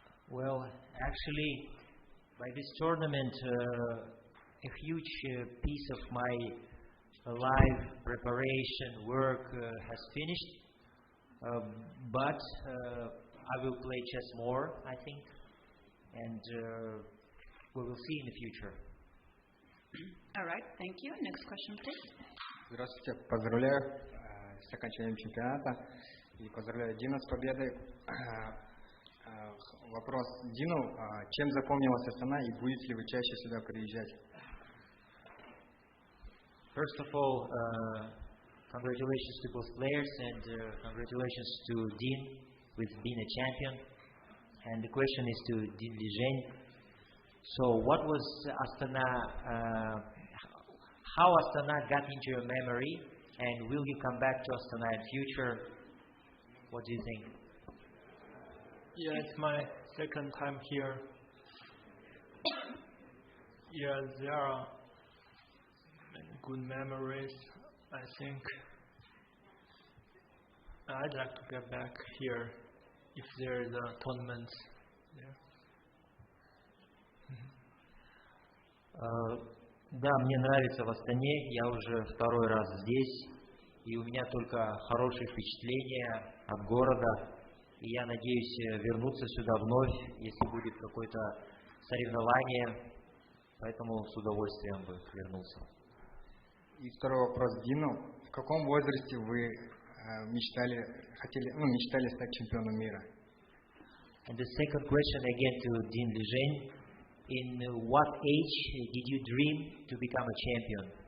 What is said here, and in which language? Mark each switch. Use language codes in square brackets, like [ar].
[en] Well, actually, by this tournament, a huge piece of my life preparation work has finished, but I will play chess more, I think, and we will see in the future. All right, thank you. Next question, please. [ru] Здравствуйте, поздравляю с окончанием чемпионата и поздравляю Дину с победой. Вопрос Дину, чем запомнилась Астана и будете ли вы чаще сюда приезжать? [en] First of all, congratulations to both players and congratulations to Dean with being a champion. And the question is to Dean Liren. So, what was Astana? How Astana got into your memory, and will you come back to Astana in future? What do you think? Yeah, it's my second time here. Yeah, there are many good memories, I think. I'd like to get back here if there is a tournament there. [ru] Да, мне нравится в Астане, я уже второй раз здесь, и у меня только хорошие впечатления от города, и я надеюсь вернуться сюда вновь, если будет какое-то соревнование, поэтому с удовольствием бы вернулся. И второй вопрос Дину. В каком возрасте вы мечтали стать чемпионом мира? [en] And the second question again to Dean Liren. In what age did you dream to become a champion?